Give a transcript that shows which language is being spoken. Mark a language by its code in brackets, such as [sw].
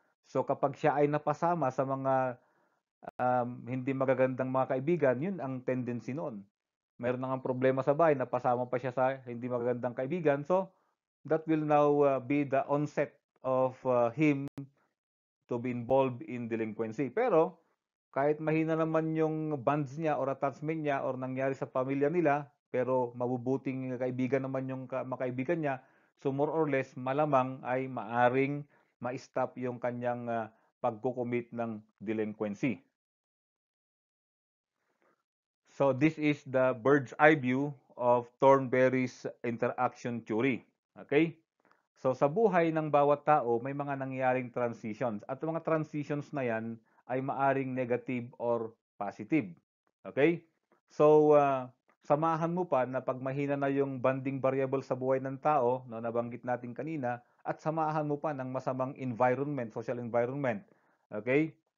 [tl] So kapag siya ay napasama sa mga hindi magagandang mga kaibigan, yun ang tendency noon. Mayroon na problema sa bahay, napasama pa siya sa hindi magagandang kaibigan. [en] So that will now be the onset of him to be involved in delinquency. [tl] Pero kahit mahina naman yung bonds niya or attachment niya or nangyari sa pamilya nila, pero mabubuting kaibigan naman yung makaibigan niya, [en] so more or less [tl] malamang ay maaring ma-stop yung kanyang pagkukumit ng delinquency. [en] So this is the bird's eye view of Thornberry's interaction theory. Okay? [tl] So sa buhay ng bawat tao, may mga nangyayaring transitions. At mga transitions na yan ay maaring negative or positive. Okay? So samahan mo pa na pag mahina na yung bonding variable sa buhay ng tao, no, nabanggit natin kanina, at samahan mo pa ng masamang environment, social environment. Okay?